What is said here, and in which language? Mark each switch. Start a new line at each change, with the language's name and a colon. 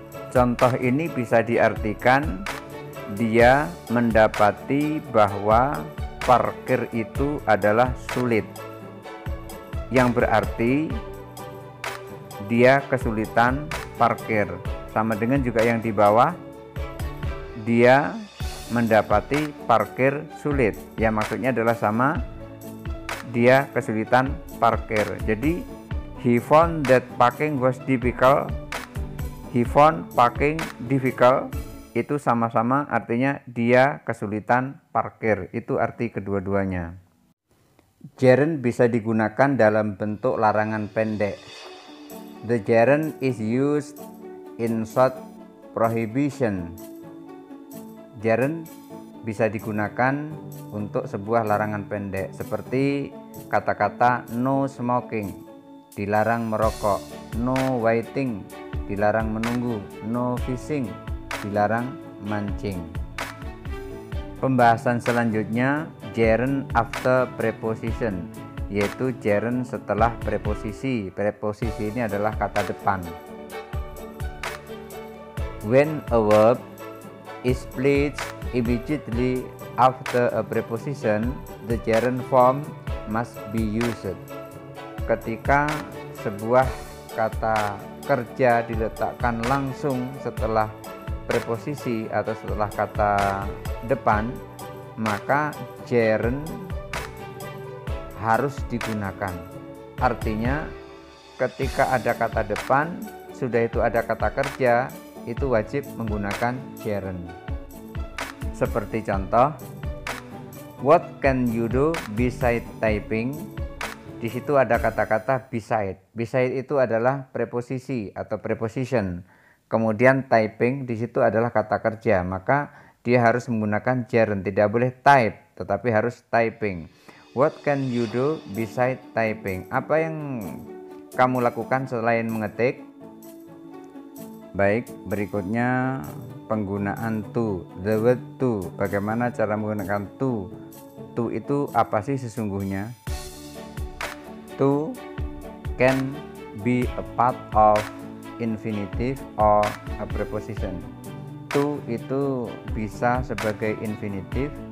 Indonesian: Contoh ini bisa diartikan dia mendapati bahwa parkir itu adalah sulit, yang berarti dia kesulitan parkir. Sama dengan juga yang di bawah, dia mendapati parkir sulit, ya maksudnya adalah sama, dia kesulitan parkir. Jadi
English: he found that parking was difficult, he found parking difficult,
Indonesian: itu sama-sama artinya dia kesulitan parkir. Itu arti kedua-duanya. Gerund bisa digunakan dalam bentuk larangan pendek.
English: The gerund is used in short prohibition.
Indonesian: Gerund bisa digunakan untuk sebuah larangan pendek seperti kata-kata
English: no smoking,
Indonesian: dilarang merokok,
English: no waiting,
Indonesian: dilarang menunggu,
English: no fishing,
Indonesian: dilarang mancing. Pembahasan selanjutnya
English: gerund after preposition,
Indonesian: yaitu gerund setelah preposisi. Preposisi ini adalah kata depan.
English: When a verb is placed immediately after a preposition, the gerund form must be used.
Indonesian: Ketika sebuah kata kerja diletakkan langsung setelah preposisi atau setelah kata depan, maka gerund harus digunakan. Artinya ketika ada kata depan, sudah itu ada kata kerja, itu wajib menggunakan gerund. Seperti contoh,
English: what can you do beside typing?
Indonesian: Di situ ada kata-kata beside. Beside itu adalah preposisi atau preposition. Kemudian typing di situ adalah kata kerja, maka dia harus menggunakan gerund. Tidak boleh type, tetapi harus typing.
English: What can you do beside typing?
Indonesian: Apa yang kamu lakukan selain mengetik? Baik, berikutnya penggunaan to, the word to. Bagaimana cara menggunakan to? To itu apa sih sesungguhnya?
English: To can be a part of infinitive or a preposition.
Indonesian: To itu bisa sebagai infinitif